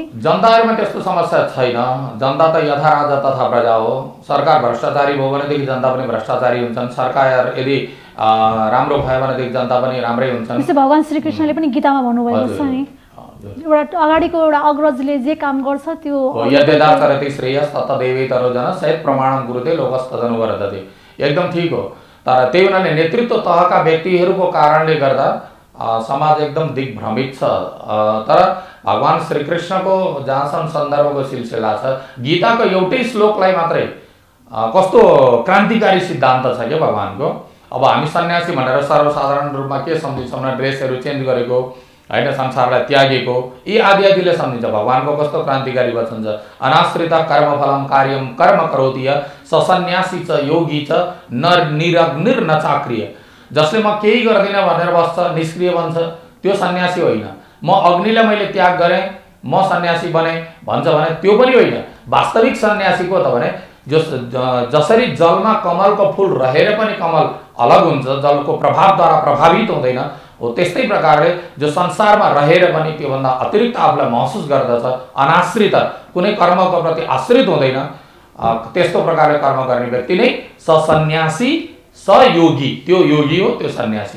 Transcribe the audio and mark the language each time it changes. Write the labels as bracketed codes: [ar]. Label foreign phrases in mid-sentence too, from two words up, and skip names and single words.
[ne] जनताहरूमा त्यस्तो समस्या छैन। जनता त [sa] यथा राजा तथा प्रजा [ne] हो। सरकार भ्रष्टाचारी भयो भनेदेखि जनता पनि भ्रष्टाचारी हुन्छन्, सरकार यदि राम्रो भयो भनेदेखि जनता पनि राम्रै हुन्छन्। जस्तै भगवान् श्रीकृष्णले पनि गीतामा भन्नुभएको छ नि, एउटा अगाडिको एउटा अग्रजले जे काम गर्छ त्यो [sa] यद्यदाचरति श्रेयस तत्तदेवेतरो जन सहित प्रमाणम गुरुते लोकस्तदनु वरदते, [ne] एकदम ठिक हो। तर त्यही हुनाले नेतृत्व तहका व्यक्तिहरूको कारणले गर्दा समाज एकदम दिग्भ्रमित छ। तर भगवान् श्रीकृष्णको जहाँसम्म सन्दर्भको सिलसिला छ, गीताको एउटै श्लोकलाई मात्रै कस्तो क्रान्तिकारी सिद्धान्त छ क्या भगवान्को। अब हामी सन्यासी भनेर सर्वसाधारण रूपमा के सम्झिन्छौँ न, [en] dresses change [ne] गरेको होइन, संसारलाई त्यागेको, यी आदि आदिले सम्झिन्छ। भगवान्को कस्तो क्रान्तिकारी वचन छ, [sa] अनाश्रित कर्मफलम कार्यम कर्म करोति ससन्यासी च योगी च निरग्निर न चाक्रिय। [ne] जसले म केही गर्दिनँ भनेर बस्छ, निष्क्रिय बन्छ, त्यो सन्यासी होइन। म अग्निलाई मैले त्याग गरेँ, म सन्यासी बने भन्छ भने त्यो पनि होइन। वास्तविक सन्यासी को त भने जसरी जलमा कमलको फूल रहेर पनि कमल अलग हुन्छ, जलको प्रभावद्वारा प्रभावित हुँदैन, हो त्यस्तै प्रकारले जो संसारमा रहेर पनि त्योभन्दा अतिरिक्त आफूलाई महसुस गर्दछ, अनाश्रित कुनै कर्मको प्रति आश्रित हुँदैन, त्यस्तो प्रकारले कर्म गर्ने व्यक्ति नै सन्यासी सयोगी, त्यो योगी हो, त्यो सन्यासी हो।